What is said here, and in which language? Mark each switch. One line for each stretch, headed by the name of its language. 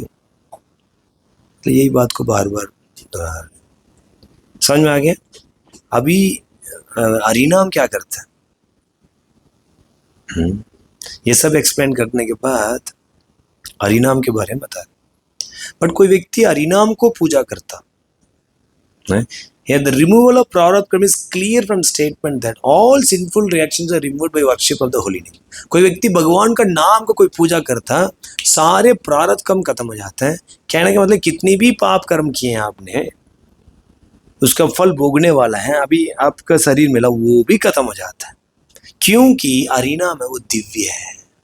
Hindi: तो यही बात को बार बार समझ में आ गया। अभी हरिनाम क्या करता है, ये सब एक्सप्लेन करने के बाद हरिनाम के बारे में बता। बट कोई व्यक्ति हरिनाम को पूजा करता है,
English: here the removal of prarabdha karma is clear from statement that all sinful reactions are removed by worship of the holy name।
Hindi: कोई व्यक्ति भगवान का नाम का कोई पूजा करता, सारे प्रारब्ध कर्म खत्म हो जाते हैं। कहने का मतलब कितनी भी पाप कर्म किए हैं आपने, उसका फल भोगने वाला है, अभी आपका शरीर मिला वो भी खत्म हो जाता है, क्योंकि हरिनाम है वो दिव्य है।